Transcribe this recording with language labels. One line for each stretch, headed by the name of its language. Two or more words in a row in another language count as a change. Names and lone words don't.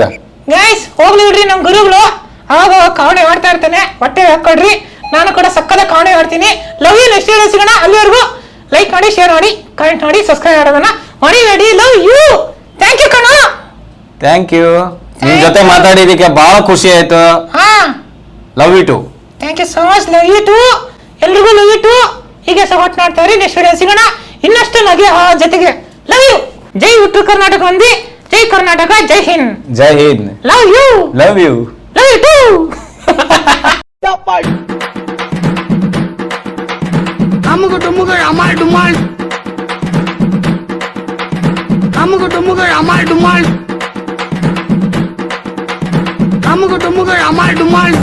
Kannada: ಗೈಸ್ ಹೋಗ್ಲಿ ಬಿಡ್ರಿ, ನಮ್ ಗುರುಗಳು ಅವಾಗ ಕಾವಣೆ ಮಾಡ್ತಾ ಇರ್ತಾನೆ. ಹೊಟ್ಟೆ ಹಾಕೊಡ್ರಿ, ನಾನು ಕೂಡ ಸಕ್ಕದ ಕಾವಣೆ ಮಾಡ್ತೀನಿ.
English: love you next video ಸಿಗೋಣ.
Kannada: ಅಲ್ಲಿವರೆಗೂ ಲೈಕ್ ಮಾಡಿ, ಶೇರ್ ಮಾಡಿ, ಕಮೆಂಟ್ ಮಾಡಿ, ಸಬ್ಸ್ಕ್ರೈಬ್ ಮಾಡೋದನ್ನ ಮರಿಬೇಡಿ.
English: love you. thank you ಕಣ. thank you.
Kannada: ನಿಮ್ ಜೊತೆ ಮಾತಾಡಿದಕ್ಕೆ ಬಹಳ ಖುಷಿ ಆಯ್ತು.
English: love you too. thank you so much. love you too.
Kannada: ಎಲ್ರಿಗೂ
English: love you too.
Kannada: ಹೀಗೆ ಸಪೋರ್ಟ್ ಮಾಡ್ತಾ ಇರಿ.
English: next video
Kannada: ಸಿಗೋಣ. ಇನ್ನಷ್ಟು ನಗೆ ಜೊತೆಗೆ.
English: love you.
Kannada: ಜೈ ಉತ್ತರ ಕರ್ನಾಟಕ ಮಂದಿ. ಜೈ ಕರ್ನಾಟಕ,
Hindi: जय हिंद. जय हिंद.
English: love you. love you. love you too. Amuga dumuga amal dumal. Amuga dumuga amal dumal. Amuga dumuga amal dumal.